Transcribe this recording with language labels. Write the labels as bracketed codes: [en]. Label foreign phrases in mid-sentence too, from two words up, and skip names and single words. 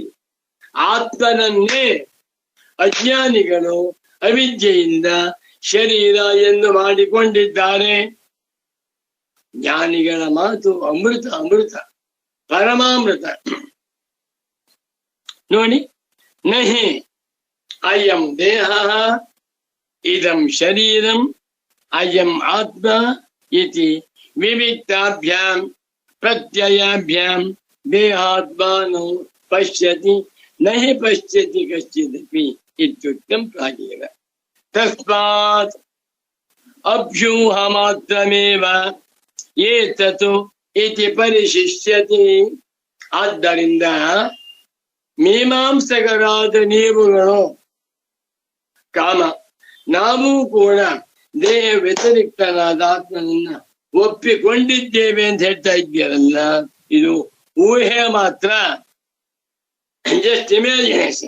[kn] ಆತ್ಮನನ್ನೇ ಅಜ್ಞಾನಿಗಳು ಅವಿದ್ಯೆಯಿಂದ ಶರೀರ ಎಂದು ಮಾಡಿಕೊಂಡಿದ್ದಾರೆ. ಜ್ಞಾನಿಗಳ ಮಾತು ಅಮೃತ, ಅಮೃತ ಪರಮಾಮೃತ. ನೋಡಿ, [sa] ನಹಿ ಅಯಂ ದೇಹ ಇದಂ ಶರೀರಂ ಅಯಂ ಆತ್ಮ ಇತಿ ವಿವಿಕ್ತಾಭ್ಯಾಂ ಪ್ರತ್ಯಯಾಭ್ಯಾಂ ದೇಹಾತ್ಮಾನೋ ಪಶ್ಯತಿ ನಹಿ ಪಶ್ಯತಿ ಕಶ್ಚಿದಪಿ ಇತ್ಯುಕ್ತಂ ಪ್ರಾಗೇವ. ತಸ್ಮಾತ್ ಅಭ್ಯೂಹಮಾತ್ರಮೇವ ಏತತು ಇತಿ ಪರಿಶಿಷ್ಯತಿ. [kn] ಆದ್ದರಿಂದ ಮೀಮಾಂಸಕರಾದ ನೀವುಗಳು, ಕಾಮ ನಾವು ಕೂಡ ದೇಹ ವ್ಯತಿರಿಕ್ತನಾದ ಆತ್ಮನನ್ನ ಒಪ್ಪಿಕೊಂಡಿದ್ದೇವೆ ಅಂತ ಹೇಳ್ತಾ ಇದ್ದೀರಲ್ಲ, ಇದು ಊಹೆ ಮಾತ್ರ, [en] just imagination.